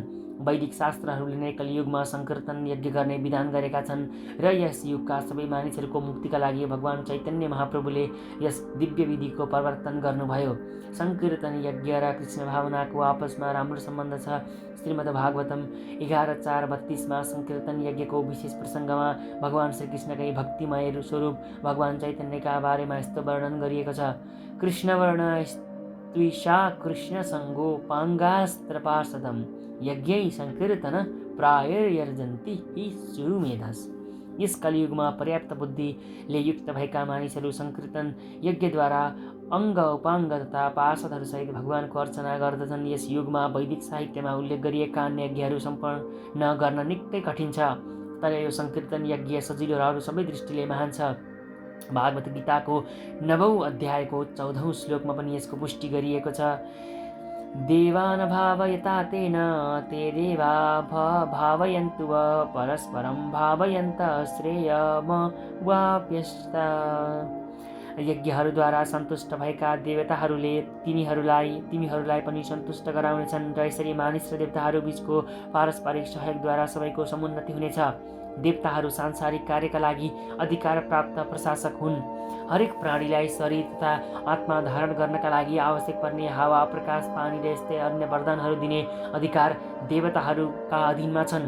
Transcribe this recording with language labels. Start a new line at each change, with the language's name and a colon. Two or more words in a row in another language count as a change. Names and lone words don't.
Nepali: वैदिक शास्त्रहरूले नै कलियुगमा सङ्कीर्तन यज्ञ गर्ने विधान गरेका छन् र यस युगका सबै मानिसहरूको मुक्तिका लागि भगवान चैतन्य महाप्रभुले यस दिव्य विधिको प्रवर्तन गर्नुभयो। सङ्कीर्तन यज्ञ र कृष्ण भावनाको आपसमा राम्रो सम्बन्ध छ। श्रीमद् भागवतम 11:4-32मा सङ्कीर्तन यज्ञको विशेष प्रसङ्गमा भगवान श्रीकृष्णकै भक्तिमय स्वरूप भगवान चैतन्यका बारेमा यस्तो वर्णन गरिएको छ,
Sanskrit: कृष्णवर्ण त्विषा कृष्णसङ्गोपाङ्गास्त्रपार्षदम् यज्ञै सङ्कीर्तन प्रायर्यर्जन्ति हि सुमेधस्।
Nepali: यस कलियुगमा पर्याप्त बुद्धिले युक्त भएका मानिसहरू सङ्कीर्तन यज्ञद्वारा अङ्ग उपाङ्ग तथा पार्षदहरूसहित भगवानको अर्चना गर्दछन्। यस युगमा वैदिक साहित्यमा उल्लेख गरिएका अन्य यज्ञहरू सम्पन्न गर्न निकै कठिन छ, तर यो सङ्कीर्तन यज्ञ सजिलो र अरू सबै दृष्टिले महान छ। भागवत गीताको 9औं अध्यायको 14औं श्लोकमा पनि यसको पुष्टि गरिएको छ।
Sanskrit: देवान् भावयता तेन ते देवा भावयन्तु वा परस्परं भावयन्त श्रेयमवाप्यस्त।
Nepali: यज्ञहरूद्वारा सन्तुष्ट भएका देवताहरूले तिमीहरूलाई पनि सन्तुष्ट गराउनेछन् र यसरी मानिस र देवताहरू बीचको पारस्परिक सहयोगद्वारा सबैको समुन्नति हुनेछ। देवताहरू सांसारिक कार्यका लागि अधिकार प्राप्त प्रशासक हुन्। हरेक प्राणीलाई शरीर तथा आत्मा धारण गर्नका लागि आवश्यक पर्ने हावा, प्रकाश, पानी र यस्तै अन्य वरदानहरू दिने अधिकार देवताहरूका अधीनमा छन्।